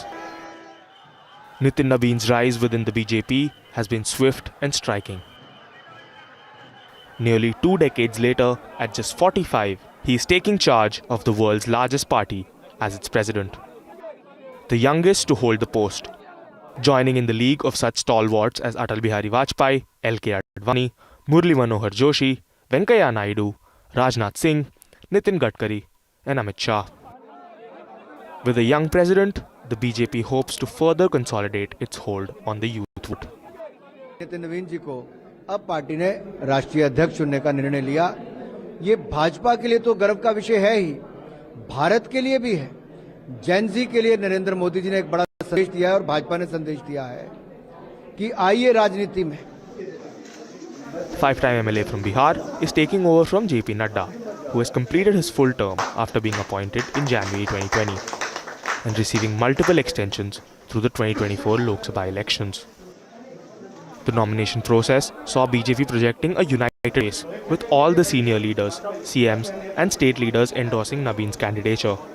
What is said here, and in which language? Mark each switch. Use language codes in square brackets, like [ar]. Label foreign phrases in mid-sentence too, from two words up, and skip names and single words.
[en] Nitin Nabin's rise within the BJP has been swift and striking. Nearly 2 decades later, at just 45, he is taking charge of the world's largest party as its president. The youngest to hold the post, joining in the league of such stalwarts as Atal Bihari Vajpayee, L.K. Advani, Murli Manohar Joshi, Venkaiah Naidu, Rajnath Singh, Nitin Gadkari and Amit Shah. With a young president, the BJP hopes to further consolidate its hold on the youth vote. [hi] नितिन नवीन जी को अब पार्टी ने राष्ट्रीय अध्यक्ष चुनने का निर्णय लिया। ये भाजपा के लिए तो गर्व का विषय है ही, भारत के लिए भी है। [en] Gen Z [hi] के लिए नरेंद्र मोदी जी ने एक बड़ा संदेश दिया है और भाजपा ने संदेश दिया है कि आइए राजनीति में। [en] Five-time MLA from Bihar is taking over from JP Nadda, who has completed his full term after being appointed in January 2020 and receiving multiple extensions through the 2024 Lok Sabha elections. The nomination process saw BJP projecting a united race, with all the senior leaders, CMs and state leaders endorsing Nabin's candidature.